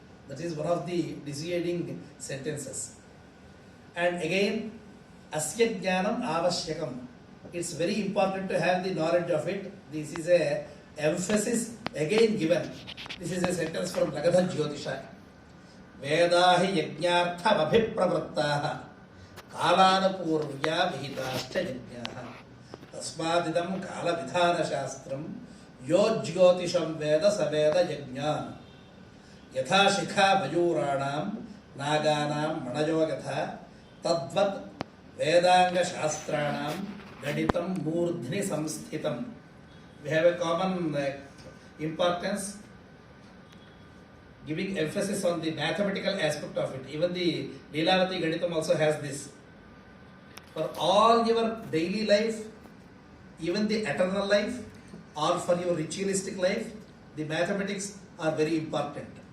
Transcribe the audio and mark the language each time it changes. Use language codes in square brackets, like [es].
[en] That is one of the dissuading sentences. And again, [sa] asya jnanam avashyakam. [en] It's very important to have the knowledge of it. This is a emphasis again given. This is a sentence from Nagadha Jyotisha. [sa] Vedahi yajnartha abhipravrattaha कालानुपूर्व्या विहिताश्च यज्ञाः तस्मादिदं कालविधानशास्त्रं यो ज्योतिषं वेद स वेद यज्ञान् यथा शिखा मयूराणां नागानां मणयो यथा तद्वत् वेदाङ्गशास्त्राणां गणितं मूर्ध्नि संस्थितं. [en] We have a common importance giving emphasis on the mathematical aspect of it. Even the Leelavati Ganitam also has this. For all your daily life, even the eternal life, or for your ritualistic life, the mathematics are very important.